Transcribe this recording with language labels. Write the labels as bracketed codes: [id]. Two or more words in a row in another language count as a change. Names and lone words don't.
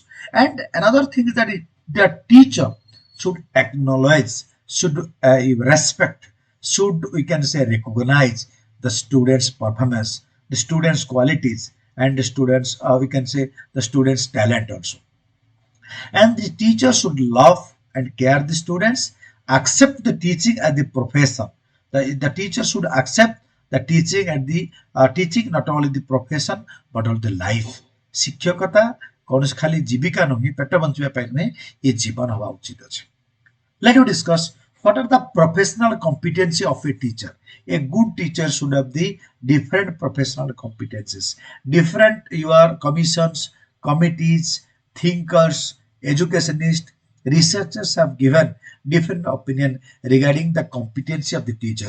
[en] And another thing is that the teacher should acknowledge, should respect, should we can say recognize the students' performance, the students' qualities, and the students we can say the students' talent also. And the teacher should love and care the students, accept the teaching as the profession. The teacher should accept the teaching and the teaching not only the profession but also the life. [or] ଶିକ୍ଷକତା କୌଣସି ଖାଲି ଜୀବିକା ନୁହେଁ, ପେଟ ବଞ୍ଚିବା ପାଇଁ ନୁହେଁ, ଏ ଜୀବନ ହେବା ଉଚିତ ଅଛି. [en] Let you discuss what are the professional competency of a teacher. A good teacher should have the different professional competencies, different your commissions, committees, thinkers, educationists, researchers have given different opinion regarding the competency of the teachers.